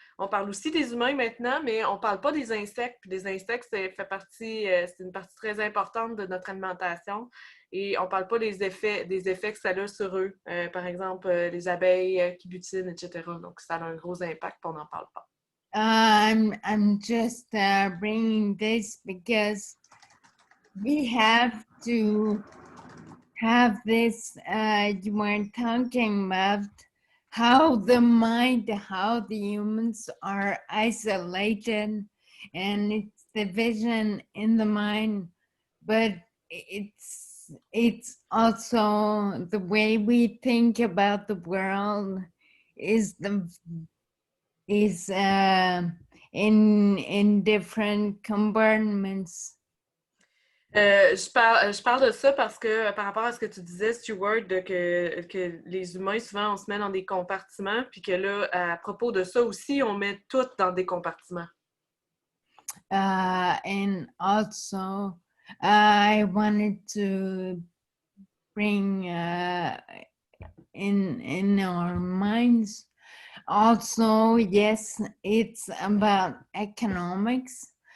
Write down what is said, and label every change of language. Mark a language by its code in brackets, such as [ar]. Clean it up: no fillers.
[fr] On parle aussi des humains maintenant, mais on ne parle pas des insectes. Puis des insectes, c'est une partie très importante de notre alimentation. Et on ne parle pas des effets que ça a sur eux. Par exemple, les abeilles qui butinent, etc. Donc, ça a un gros impact, puis on n'en parle pas. [en] I'm just bringing this because we have to have this. You were talking about how the mind, how the humans are isolated, and it's the vision in the mind, but it's also the way we think about the world is in different compartments. [fr] Je parle de ça parce que par rapport à ce que tu disais, Stuart, que les humains, souvent, on se met dans des compartiments, puis que là, à propos de ça aussi, on met tout dans des compartiments. [en] And also, I wanted to bring in our minds, also, yes, it's about economics.